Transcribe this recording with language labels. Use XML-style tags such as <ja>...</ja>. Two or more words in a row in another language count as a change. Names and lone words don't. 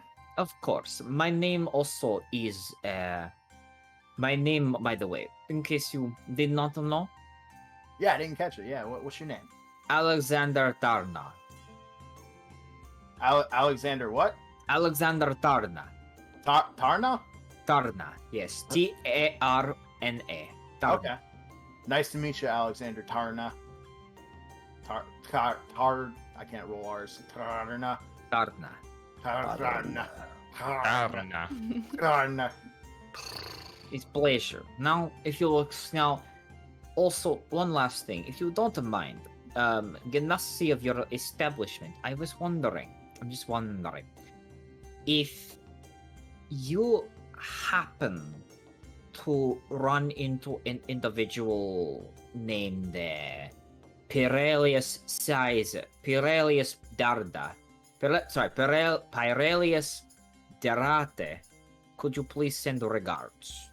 <en>Of course. My name also is my name, by the way, in case you did not know, Yeah, I didn't catch it. Yeah, what's your name? Alexander Tarna. Alexander what? Alexander Tarna. Tarna? Tarna, yes. Tarna. Tarna. Okay. Nice to meet you, Alexander Tarna. I can't roll R's. Tarna. Tarna. Tarna. I don't know. Tarna. It's pleasure. Now, if you look now, also one last thing, if you don't mind, Ganassi of your establishment, I'm just wondering, if you happen to run into an individual named Pirelius Darda, Pirelius Derate, could you please send regards?</en>